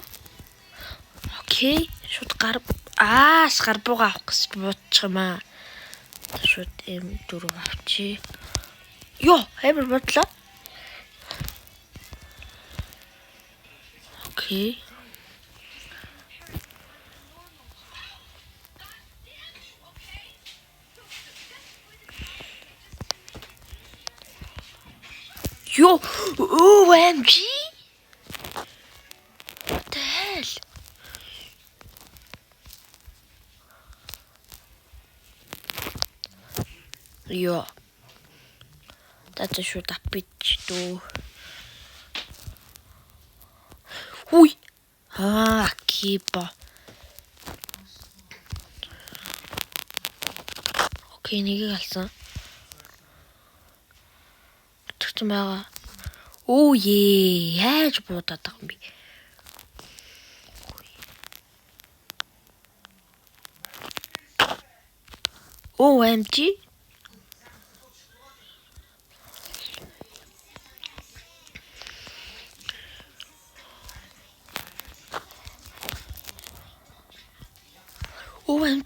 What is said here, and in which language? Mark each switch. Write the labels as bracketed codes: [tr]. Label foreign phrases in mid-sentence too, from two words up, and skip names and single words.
[mn] Окей, шууд гарбууга авах гэж бодчих юм аа. Шууд ийм дөрөв авчи. Амар бодлоо. Окей. [en] OMG! What the hell? That's a short pitch too. Keeper. [mn] Okay, нэг алсан. Тэгсэн байгаа. Яаж бодоод байгаа юм бэ? [en] OMG. OMG.